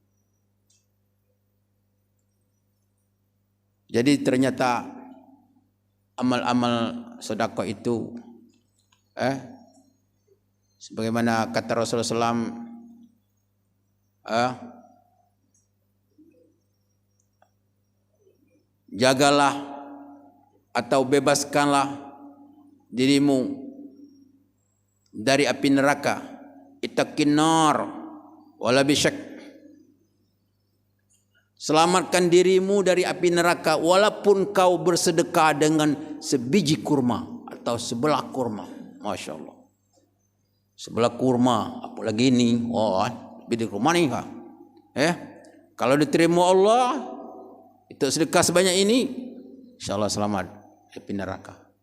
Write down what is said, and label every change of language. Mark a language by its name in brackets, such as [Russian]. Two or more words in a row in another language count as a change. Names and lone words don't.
[Indonesian] Jadi ternyata amal-amal sedekah itu sebagaimana kata Rasulullah SAW, jagalah atau bebaskanlah dirimu dari api neraka. [Arabic] اتق النار ولو بشق. [Indonesian] Selamatkan dirimu dari api neraka walaupun kau bersedekah dengan sebiji kurma atau sebelah kurma. [Arabic] ما شاء الله. [Indonesian] Sebelah kurma, apalagi ini, biji kurma nih, kalau diterima Allah, itu sedekah sebanyak ini, [Arabic] إن شاء الله [Indonesian] selamat api neraka.